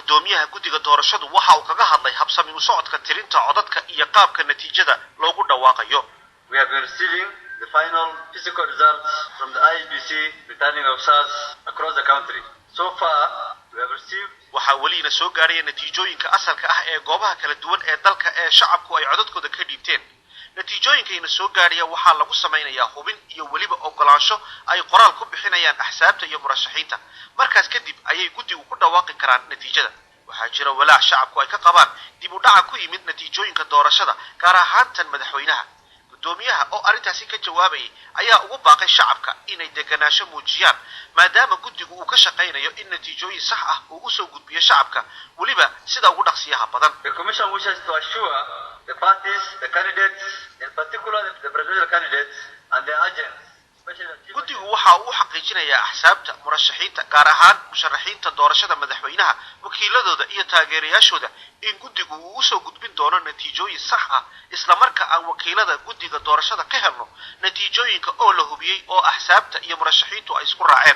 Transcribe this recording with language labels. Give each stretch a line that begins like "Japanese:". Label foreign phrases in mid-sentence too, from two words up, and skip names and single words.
Somali: gudoomiyaha guddiga doorashadu waxa uu kaga hadlay habsami u socodka tirinta codadka iyo qaabka natiijada loogu dhawaaqayo.
English: We have been receiving the final physical results from the IEBC returning officers across the country. So far, we have received
Somali: waxa waliina soo gaaraya natiijooyinka asalka ah ee goobaha kala duwan ee dalka ee shacabku ay codadkooda ka dhiibteen. natiijooyinkayna soo gaaraya waxaa lagu samaynayaa hubin iyo weliba ogolaansho ay qoraal ku bixinayaan axsaabta iyo murashaxiinta. markaas kadib ayay guddigu ku dhawaaqi karaan natiijada. waxaa jira walaac shacabku ay ka qabaan dib u dhaca ku yimid natiijooyinka doorashada gaar ahaan tan madaxweynaha. gudoomiyaha oo arrintaasi ka jawaabayay ayaa ugu baaqay shacabka inay deganaansho muujiyaan maadaama guddigu uu ka shaqaynayo in natiijooyin sax ah uu u soo gudbiyo shacabka weliba sida ugu dhaqsiyaha badan.
English: The commission wishes to assure the parties, the candidates, in particular the presidential candidates and their agents.
Somali: guddigu waxa uu xaqiijinayaa axsaabta murashaxiinta gaar ahaan musharaxiinta doorashada madaxweynaha wakiiladooda iyo taageerayaashooda in guddigu uu u soo gudbin doono natiijooyin sax ah isla marka aan wakiilada guddiga doorashada ka helno natiijooyinka oo la hubiyey oo axsaabta iyo murashaxiintu ay isku raaceen.